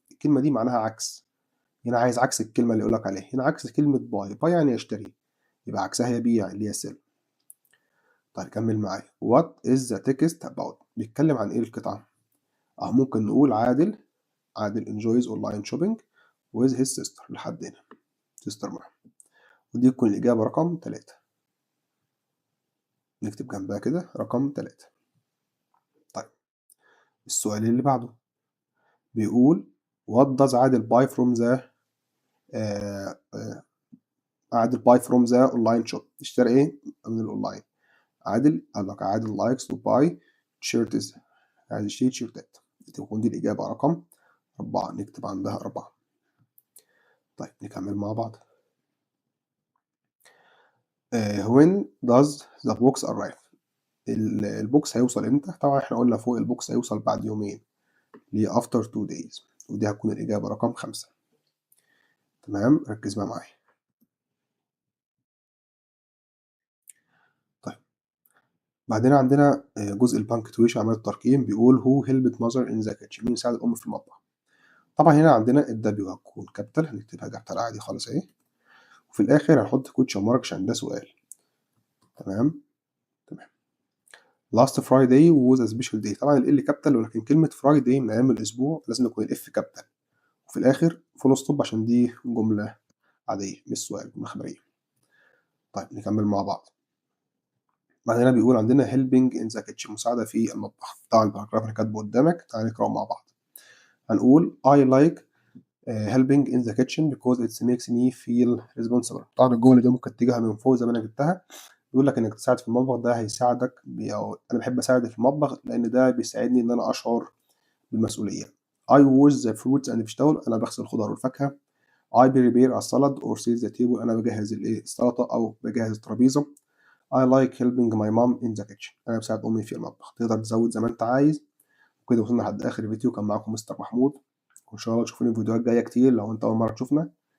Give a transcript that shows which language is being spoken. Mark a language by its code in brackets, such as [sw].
[ar] الكلمة دي معناها عكس. هنا عايز عكس الكلمة اللي يقولك عليها. هنا عكس كلمة باي يعني يشتري يبقى عكسها يبيع اللي هي sell. طيب كمل معايا. [en] what is the text about [ar] بيتكلم عن إيه القطعة. ممكن نقول عادل [en] enjoys online shopping with his sister [ar] لحد هنا sister معاه ودي تكون الإجابة رقم 3. نكتب جنبها كده رقم 3. طيب السؤال اللي بعده بيقول [en] what does Adil buy from the Adil buy from the online shop [ar] اشترى ايه من الاونلاين. عادل قال لك عادل [en] likes to buy shirts [ar] عايز يشتري تيشيرتات تكون دي الإجابة رقم 4 نكتب عندها 4. طيب نكمل مع بعض. [en] when does the box arrive [ar] البوكس هيوصل امتى. طبعا احنا قلنا فوق البوكس هيوصل بعد يومين اللي [en] after 2 days [ar] ودي هتكون الإجابة رقم 5. تمام ركز بقى معايا. طيب بعدين عندنا جزء البانكتويشن عملية الترقيم بيقول [en] who helped mother in the kitchen [ar] مين ساعد الأم في المطبخ. طبعا هنا عندنا الدبليو هتكون كابيتال هنكتبها كابيتال عادي خالص اهي وفي الآخر هنحط كوتشن مارك عشان ده سؤال. تمام [en] last Friday was a special day [ar] طبعا ال كابيتال ولكن كلمة فرايداي من أيام الأسبوع لازم يكون الإف كابيتال وفي الآخر فول ستوب عشان دي جملة عادية مش سؤال جملة خبرية. طيب نكمل مع بعض. بعدين بيقول عندنا [en] helping in the kitchen [ar] مساعدة في المطبخ. طبعا الباراجراف اللي كاتبه قدامك تعال نقرأه مع بعض. [en] هنقول I like helping in the kitchen because it makes me feel responsible. [ar] طبعا الجملة دي ممكن تجيها من فوق زي ما أنا جبتها بيقول لك إنك تساعد في المطبخ ده هيساعدك أو أنا بحب أساعد في المطبخ لأن ده بيساعدني إن أنا أشعر بالمسؤولية. [en] I wash the fruits and vegetable [ar] أنا بغسل الخضار والفاكهة. [en] I prepare a salad or set the table. [ar] أنا بجهز السلطة أو بجهز الترابيزة. [en] I like helping my mom in the kitchen. [ar] أنا بساعد أمي في المطبخ. تقدر تزود زي ما أنت عايز. وكده وصلنا لحد آخر الفيديو. كان معاكم مستر محمود، وإن شاء الله تشوفوني في فيديوهات جاية كتير. لو أنت أول مرة تشوفنا